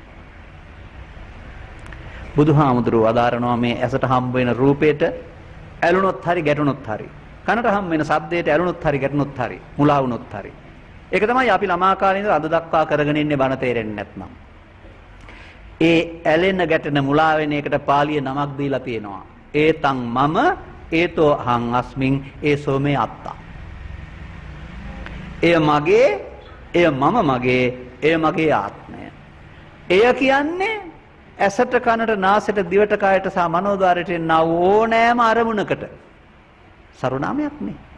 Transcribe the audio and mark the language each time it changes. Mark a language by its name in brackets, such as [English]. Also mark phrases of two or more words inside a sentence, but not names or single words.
[Sinhala] බුදුහාමුදුරුවෝ අදාරනවා මේ ඇසට හම්බ වෙන රූපේට ඇලුනොත් හරි ගැටුනොත් හරි කනට හම්බ වෙන ශබ්දයට ඇලුනොත් හරි ගැටුනොත් හරි මුලා වුනොත් හරි ඒක තමයි අපි ළමා කාලේ ඉඳලා අද දක්වා කරගෙන ඉන්නේ බණ තේරෙන්නේ නැත්නම්. ඒ ඇලෙන ගැටෙන මුලා වෙන එකට පාලිය නමක් දීලා තියෙනවා. [Pali] ඒතං මම ඒතෝ අහං අස්මින් ඒසෝ මේ අත්තා. [Sinhala] එය මගේ, එය මම මගේ, එය මගේ ආත්මය. එය කියන්නේ ඇසට කනට නාසයට දිවට කයට සහ මනෝද්වාරයට එන ඕනෑම අරමුණකට සරුනාමයක් නේ.